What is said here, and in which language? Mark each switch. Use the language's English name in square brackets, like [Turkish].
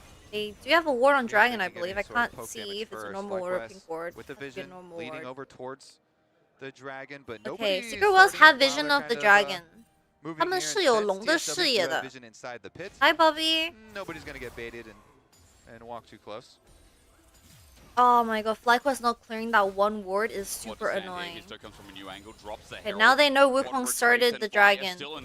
[English] They do have a ward on Dragon, I believe. I can't see if it's a normal ward or pink ward. With the vision leaning over towards the dragon, but okay, Secret Wells have vision of the dragon. [Chinese] 他们是有龙的视野的。 [English] Hi, Bobby. Nobody's gonna get baited, and and walk too close. Oh my god, FlyQuest not clearing that one ward is super annoying. Okay, now they know Wukong started the dragon.